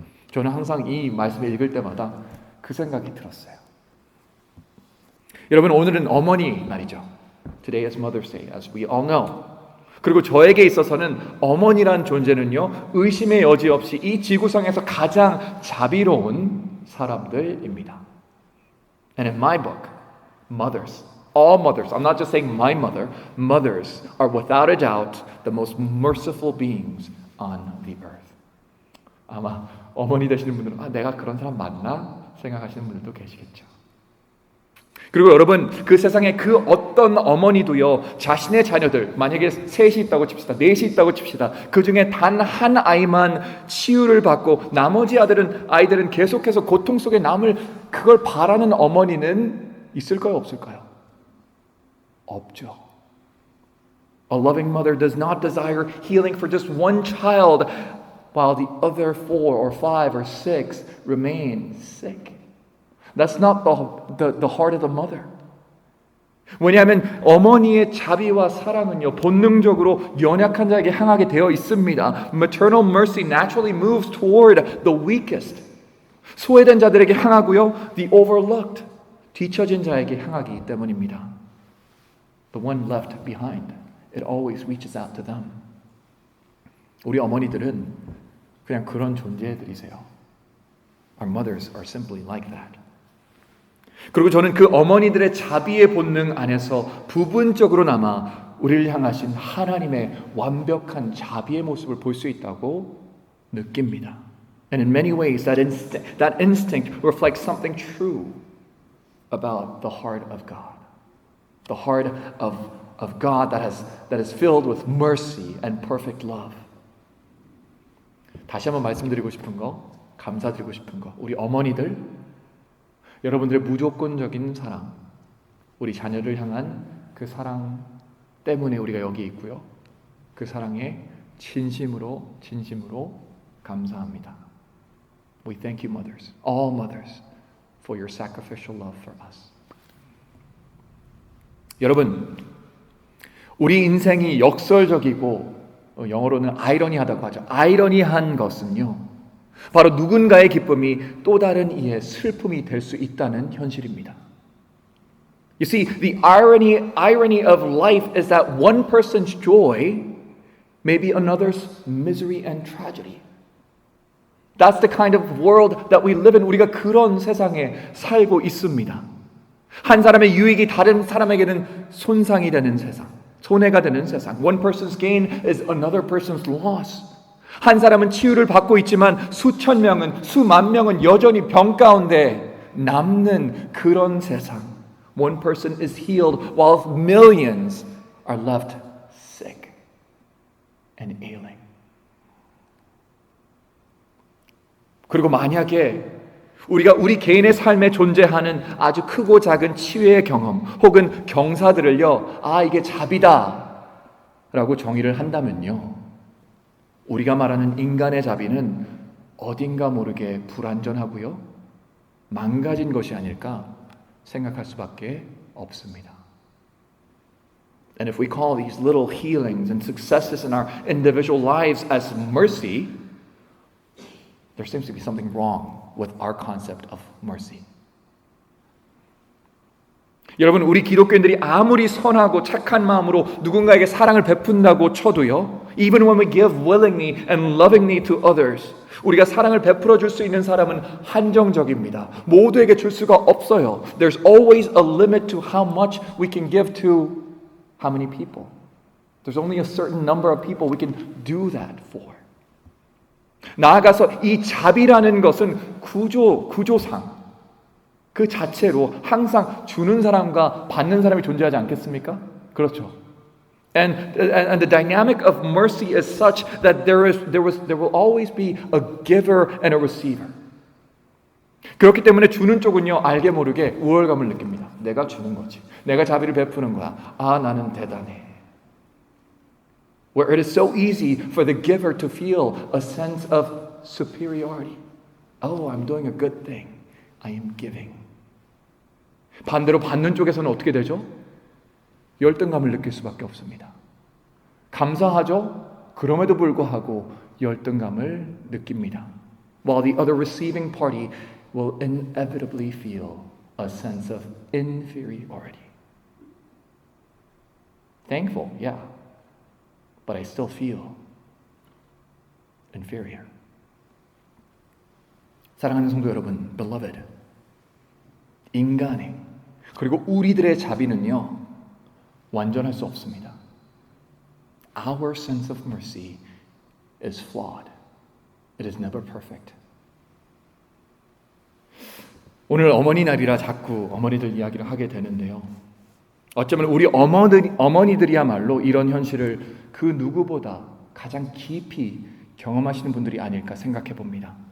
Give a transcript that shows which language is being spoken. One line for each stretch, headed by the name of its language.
Korean: 저는 항상 이 말씀을 읽을 때마다 그 생각이 들었어요. 여러분, 오늘은 어머니 날이죠.
English: Today is Mother's Day, as we all know.
Korean: 그리고 저에게 있어서는 어머니란 존재는요, 의심의 여지 없이 이 지구상에서 가장 자비로운 사람들입니다.
English: And in my book, mothers, all mothers, I'm not just saying my mother, mothers are without a doubt the most merciful beings on the earth.
Korean: 아마 어머니 되시는 분들은 내가 그런 사람 맞나? 생각하시는 분들도 계시겠죠. 그리고 여러분, 그 세상에 그 어떤 어머니도요, 자신의 자녀들, 만약에 셋이 있다고 칩시다, 넷이 있다고 칩시다, 그 중에 단 한 아이만 치유를 받고 나머지 아이들은 계속해서 고통 속에 남을 그걸 바라는 어머니는 있을까요? 없을까요? 없죠.
English: A loving mother does not desire healing for just one child while the other 4 or 5 or 6 remain sick. That's not the heart of the mother.
Korean: 왜냐하면 어머니의 자비와 사랑은요, 본능적으로 연약한 자에게 향하게 되어 있습니다.
English: Maternal mercy naturally moves toward the weakest.
Korean: 소외된 자들에게 향하고요,
English: the overlooked,
Korean: 뒤처진 자에게 향하기 때문입니다.
English: The one left behind, it always reaches out to them.
Korean: 우리 어머니들은 그냥 그런 존재들이세요.
English: Our mothers are simply like that.
Korean: 그리고 저는 그 어머니들의 자비의 본능 안에서 부분적으로나마 우리를 향하신 하나님의 완벽한 자비의 모습을 볼 수 있다고 느낍니다.
English: And in many ways that instinct reflects something true about the heart of God. The heart of God that is filled with mercy and perfect love.
Korean: 다시 한번 말씀드리고 싶은 거, 감사드리고 싶은 거, 우리 어머니들, 여러분들의 무조건적인 사랑, 우리 자녀를 향한 그 사랑 때문에 우리가 여기 있고요. 그 사랑에 진심으로 감사합니다.
English: We thank you, mothers, all mothers, for your sacrificial love for us.
Korean: 여러분, 우리 인생이 역설적이고 영어로는 아이러니하다고 하죠. 아이러니한 것은요, 바로 누군가의 기쁨이 또 다른 이의 슬픔이 될 수 있다는 현실입니다.
English: You see, the irony of life is that one person's joy may be another's misery and tragedy. That's the kind of world that we live in.
Korean: 우리가 그런 세상에 살고 있습니다. 한 사람의 유익이 다른 사람에게는 손상이 되는 세상, 손해가 되는 세상.
English: One person's gain is another person's loss.
Korean: 한 사람은 치유를 받고 있지만 수천 명은, 수만 명은 여전히 병 가운데 남는 그런 세상.
English: One person is healed while millions are left sick and ailing.
Korean: 그리고 만약에 우리가 우리 개인의 삶에 존재하는 아주 크고 작은 치유의 경험 혹은 경사들을요, 이게 자비다 라고 정의를 한다면요, 우리가 말하는 인간의 자비는 어딘가 모르게 불완전하고요, 망가진 것이 아닐까 생각할 수밖에 없습니다.
English: And if we call these little healings and successes in our individual lives as mercy, there seems to be something wrong with our concept of mercy.
Korean: 여러분, 우리 기독교인들이 아무리 선하고 착한 마음으로 누군가에게 사랑을 베푼다고 쳐도요,
English: even when we give willingly and lovingly to others,
Korean: 우리가 사랑을 베풀어 줄 수 있는 사람은 한정적입니다. 모두에게 줄 수가 없어요.
English: There's always a limit to how much we can give to how many people. There's only a certain number of people we can do that for.
Korean: 나아가서 이 자비라는 것은 구조상 그 자체로 항상 주는 사람과 받는 사람이 존재하지 않겠습니까? 그렇죠.
English: And the dynamic of mercy is such that there will always be a giver and a receiver.
Korean: 그렇기 때문에 주는 쪽은요, 알게 모르게 우월감을 느낍니다. 내가 주는 거지. 내가 자비를 베푸는 거야. 나는 대단해.
English: Where it is so easy for the giver to feel a sense of superiority. Oh, I'm doing a good thing. I am giving.
Korean: 반대로 받는 쪽에서는 어떻게 되죠? 열등감을 느낄 수밖에 없습니다. 감사하죠? 그럼에도 불구하고 열등감을 느낍니다.
English: While the other receiving party will inevitably feel a sense of inferiority. Thankful, yeah, but I still feel inferior.
Korean: 사랑하는 성도 여러분,
English: beloved,
Korean: 인간의 그리고 우리들의 자비는요, 완전할 수 없습니다.
English: Our sense of mercy is flawed. It is never perfect.
Korean: 오늘 어머니 날이라 자꾸 어머니들 이야기를 하게 되는데요. 어쩌면 우리 어머니들이야말로 이런 현실을 그 누구보다 가장 깊이 경험하시는 분들이 아닐까 생각해 봅니다.